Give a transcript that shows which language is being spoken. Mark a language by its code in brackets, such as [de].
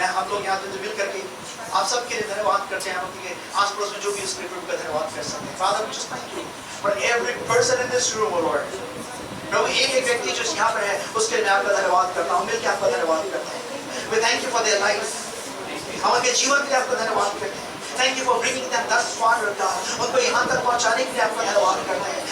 [hi] लोग यहाँ पे मिल करके आप सबके लिए धन्यवाद करते हैं, हम अपने आस पड़ोस में जो भी उस प्रेम का धन्यवाद कर सकते हैं। [en] Father, we just thank you for every person in this room, O Lord. [hi] प्रभु एक एक व्यक्ति जो यहाँ पर है उसके लिए मैं आपका धन्यवाद करता हूँ, मिलकर आपका धन्यवाद करते हैं। [en] We thank you for their life. [hi] हम उनके जीवन के लिए आपका धन्यवाद करते हैं। [en] Thank you for bringing them thus far, Lord God. [hi] उनको यहाँ तक पहुँचाने के लिए आपका धन्यवाद करते हैं।